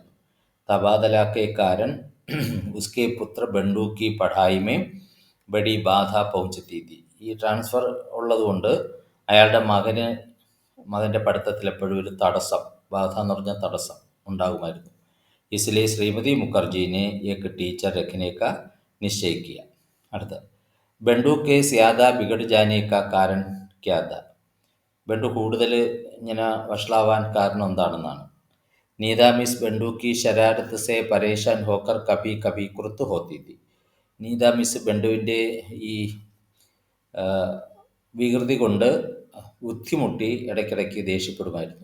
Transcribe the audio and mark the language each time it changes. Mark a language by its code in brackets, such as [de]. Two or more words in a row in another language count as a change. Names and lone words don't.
[hi] तबादला के कारण उसके पुत्र बंटू की पढ़ाई में बड़ी बाधा പहुंचती थी. [ml] ഈ ട്രാൻസ്ഫർ ഉള്ളതുകൊണ്ട് അയാളുടെ മകൻ്റെ പഠിത്തത്തിൽ എപ്പോഴും ഒരു തടസ്സം, ബാധ എന്ന് പറഞ്ഞാൽ തടസ്സം ഉണ്ടാകുമായിരുന്നു. [hi] इसलिए श्रीमती मुखर्जी ने एक टीचर रखने का निश्चय किया. അടുത്ത बंटू के ज़्यादा बिगड़ जाने का कारण क्या था? [ml] ബണ്ടു കൂടുതൽ ഇങ്ങനെ വഷളാവാൻ കാരണം എന്താണെന്നാണ്. [hi] नीता मिस बंटू की शरारत से परेशान होकर कभी कभी क्रुद्ध होती थी. [ml] നീത മിസ് ബണ്ടുവിൻ്റെ ഈ വികൃതി കൊണ്ട് ബുദ്ധിമുട്ടി ഇടയ്ക്കിടയ്ക്ക് ദേഷ്യപ്പെടുമായിരുന്നു.